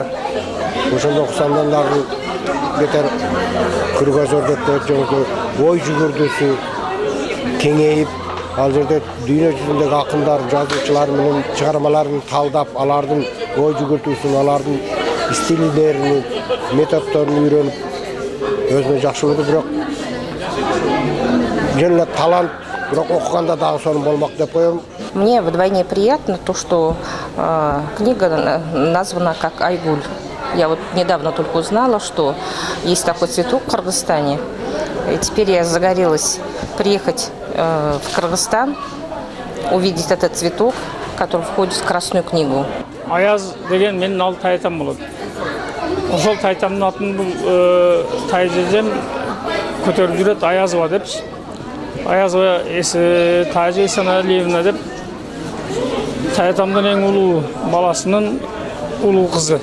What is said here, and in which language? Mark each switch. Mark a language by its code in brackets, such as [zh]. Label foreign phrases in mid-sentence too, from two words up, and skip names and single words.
[ky] Ошондо окусамдан дагы бетер кыргыздар деп коет, ой жүгүрдүсү кеңейип, ал жерде дүйнө жүзүндөгү акындар, жазуучулар менен чыгармаларын талдап, алардын ой жүгүртүүсүн, алардын стилдерин, методдорун үйрөнүп өзүнө жакшы болду. Бирок жөн эле талант, бирок окуганда дагы сонун болмок деп коем. [ru] Мне вдвойне приятно то, что книга названа как Айгуль. Я вот недавно только узнала, что есть такой цветок в Кыргызстане. И теперь я загорелась приехать в Кыргызстан, увидеть этот цветок, который входит в Красную книгу. [ky] Аяз деген менин ал тайтам болот. Ошол тайтамдын атын бул тайжем көтөрүп жүрөт, Аязова депчи. Аязова Тажи Эсеналиевна деп тайтамдын эң улуу баласынын улуу кызы.